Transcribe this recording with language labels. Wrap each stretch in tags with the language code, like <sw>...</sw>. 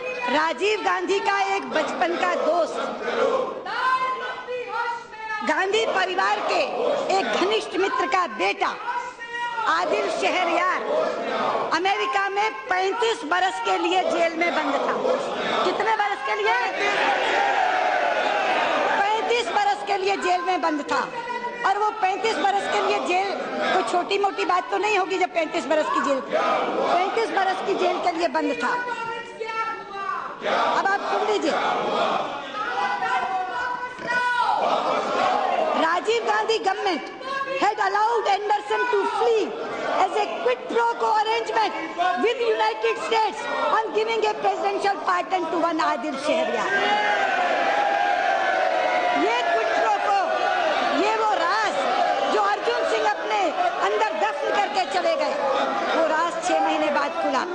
<hi>राजीव गांधी का एक बचपन का दोस्त, गांधी परिवार के एक घनिष्ठ मित्र का बेटा आदिल शहरयार अमेरिका में 35 बरस के लिए जेल में बंद था। कितने बरस के लिए? 35 बरस के लिए जेल में बंद था। और वो 35 बरस के लिए जेल कोई छोटी मोटी बात तो नहीं होगी जब 35 बरस की जेल, 35 बरस की जेल के लिए बंद था। अब आप सुन लीजिए, Rajiv Gandhi government</hi> <en>had allowed Anderson to flee as a quid pro quo arrangement with United States on giving a presidential pardon to one Adil Shehryar.</en> <hi>ये quid pro quo, ये वो राज जो अर्जुन सिंह अपने अंदर दफन करके चले गए, वो राज 6 महीने बाद खुला।</hi>